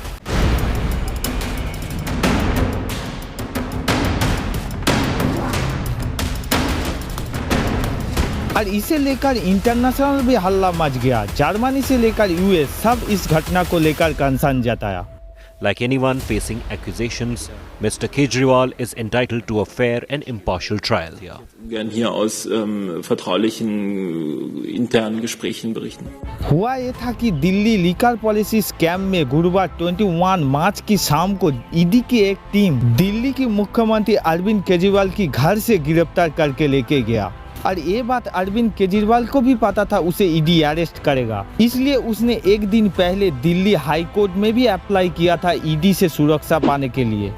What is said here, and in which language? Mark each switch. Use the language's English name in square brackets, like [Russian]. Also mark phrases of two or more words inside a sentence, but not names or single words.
[Hindi] और इसे लेकर इंटरनेशनल भी हल्ला मच गया। जर्मनी से लेकर यूएस सब इस घटना को लेकर कंसर्न जताया। [English] Like anyone facing accusations, Mr. Kejriwal is entitled to a fair and impartial trial here. [German] Wir werden hier aus vertraulichen internen Gesprächen berichten. [Hindi] हुआ ये था कि दिल्ली [English] liquor policy scam [Hindi] में गुरुवार 21 मार्च की शाम को ईडी की एक टीम दिल्ली की मुख्यमंत्री अरविंद केजरीवाल की घर से गिरफ्तार करके लेके गया। और ये बात अरविंद केजरीवाल को भी पता था उसे ईडी अरेस्ट करेगा, इसलिए उसने एक दिन पहले दिल्ली [English] High Court [Hindi] में भी अप्लाई किया था ईडी से सुरक्षा पाने के लिए।